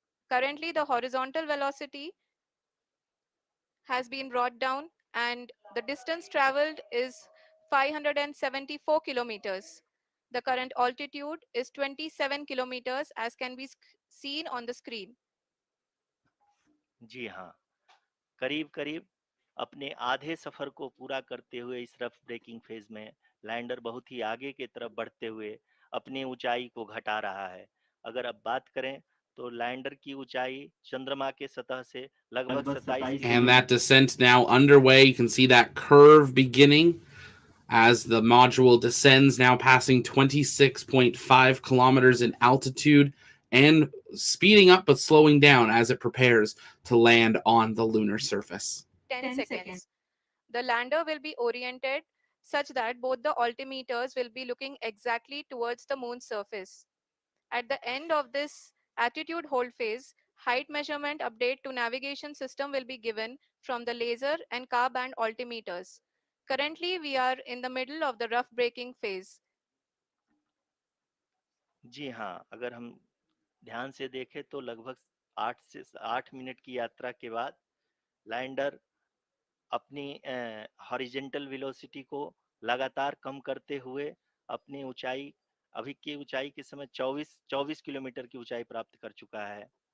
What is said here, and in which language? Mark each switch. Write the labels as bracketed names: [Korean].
[English] Currently, the horizontal velocity has been brought down and the distance traveled is 574 kilometers. The current altitude is 27 kilometers as can be seen on the screen. [Hindi] जी हाँ, करीब-करीब अपने आधे सफर को पूरा करते हुए इस रफ ब्रेकिंग फेज में लैंडर बहुत ही आगे की तरफ बढ़ते हुए अपनी ऊंचाई को घटा रहा है। अगर अब बात करें तो लैंडर की ऊंचाई चंद्रमा के सतह से लगभग 27 [English] And that descent now underway. You can see that curve beginning as the module descends, now passing 26.5 kilometers in altitude and speeding up but slowing down as it prepares to land on the lunar surface. 10 seconds. The lander will be oriented such that both the altimeters will be looking exactly towards the moon's surface. At the end of this attitude hold phase, height measurement update to navigation system will be given from the laser and car band altimeters. Currently, we are in the middle of the rough braking phase. [Hindi] जी हाँ, अगर हम ध्यान से देखें तो लगभग 8 minute की यात्रा के बाद लैंडर अपनी हॉरिजेंटल वेलोसिटी को लगातार कम करते हुए अपनी ऊंचाई, अभी की ऊंचाई के समय 24 किलोमीटर की ऊंचाई प्राप्त कर चुका है।